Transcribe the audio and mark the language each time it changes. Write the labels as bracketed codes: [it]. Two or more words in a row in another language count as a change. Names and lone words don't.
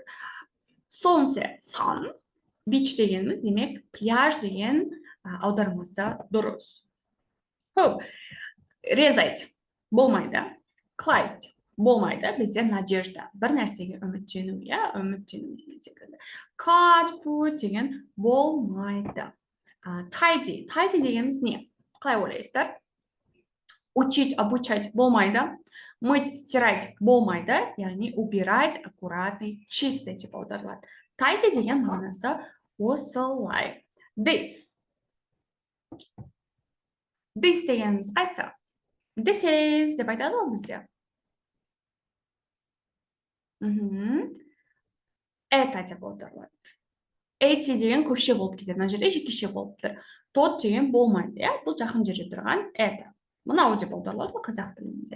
[kk] Солнце, sun. Beach дегеніміз, демек, пляж деген аудармасы дұрыс. Резать болмайды. Класть болмайды. Бізде надежда. Бір нәрсеге үміттену, үміттену деген секілді. [en] Cut, put [kk] деген болмайды. [en] Tidy. Tidy [kk] дегеніміз не? Қалай ойлайсыздар? [ru] Учить, обучать [kk] болмайды. [ru] Мыть, стирать [kk] болмайды, яғни [ru] убирать, аккуратный, чистый [kk] деп аударылады. Tidy деген мағынасы осылай. [en] This. [kk] This дегеніміз қайсы? [en] This is [kk] деп айтады ғой бізде. Это деп аударылады. Эти деген көпше болып кетеді. Мына жерде жекеше болып тұр. Тот деген болмайды, иә? Бұл жақын жерде тұрған это. Мынау деп аударылады ғой қазақ тілінде.